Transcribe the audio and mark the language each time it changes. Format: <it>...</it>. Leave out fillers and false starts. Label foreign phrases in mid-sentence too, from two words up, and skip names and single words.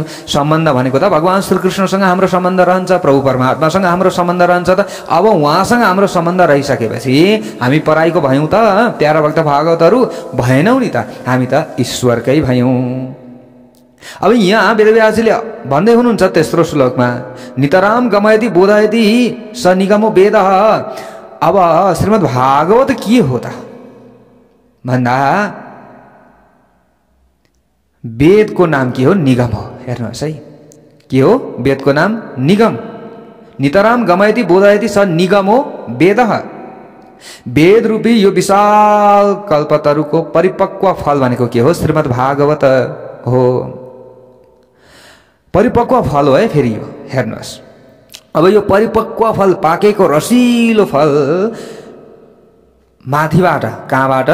<ne>सम्बन्ध भनेको त भगवान श्रीकृष्णसँग हाम्रो सम्बन्ध रहन्छ, प्रभु परमात्मासँग हाम्रो सम्बन्ध रहन्छ। त अब उहाँसँग हाम्रो सम्बन्ध रहिसकेपछि हामी पराईको भयौँ त प्यारा भक्त भागवतहरू? भएनौँ नि त, हामी त ईश्वरकै भयौँ। अब यहाँ वेदव्यासजीले भन्दै हुनुहुन्छ तेस्रो श्लोकमा,</ne> <sa>नितराम गमयति बोधयति स निगमो वेद।</sa> <ne>अब श्रीमद् भागवत के हो त भन्दा वेदको नाम के हो? निगम हो। हेर्नुहोस् है, के हो? वेदको नाम निगम।</ne> <sa>नितराम गमयति बोधयति स निगमो वेद।</sa> <ne>वेद रूपी यो विशाल कल्पतरुको परिपक्व फल भनेको के हो? श्रीमद् भागवत हो। परिपक्व फल हो है फेरि यो। हेर्नुहोस्, अब यो परिपक्व फल, पाकेको रसिलो फल माथिबाट, कहाँबाट?</ne>